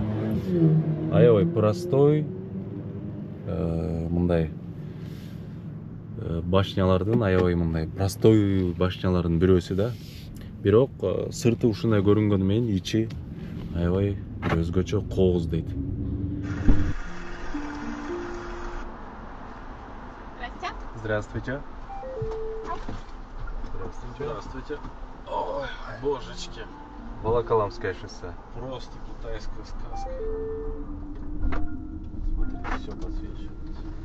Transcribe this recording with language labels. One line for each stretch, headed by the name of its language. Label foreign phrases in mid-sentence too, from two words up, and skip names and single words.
Kyrgyz: Аябай простой, мындай башнялардын аябай мындай простой башнялардын бирөөсү да. Бирок сырты ушундай көрүнгөнү менен ичи аябай өзгөчө кооздойт.
Russian: Здравствуйте. Здравствуйте. Здравствуйте. Ой, божечки. Волоколамское шоссе. Просто китайская сказка. Смотрите, все подсвечивается.